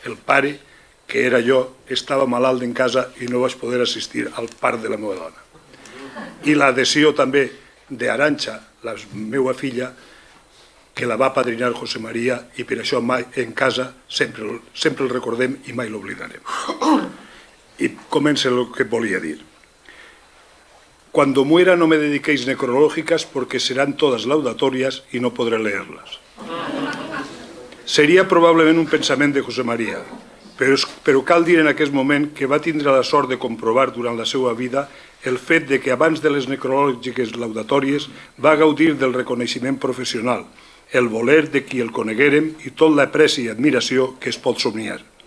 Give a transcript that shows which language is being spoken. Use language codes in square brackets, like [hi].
[ca] El pare, que era jo, estava malalt en casa i no vaig poder assistir al part de la meva dona. I l'adhesió també d'Arantxa, la meva filla, que la va padrinar José María i per això mai en casa sempre el recordem i mai l'oblidarem. Y comença lo que volia dir. [es] Cuando muera no me dediquéis necrológicas porque serán todas laudatorias y no podré leerlas. [ca] Seria probablement un pensament de José María, però cal dir en aquest moment que va tindre la sort de comprovar durant la seva vida el fet de que abans de les necrològiques laudatòries va gaudir del reconeixement professional, el voler de qui el coneguérem i tot l'apreci i admiració que es pot somniar.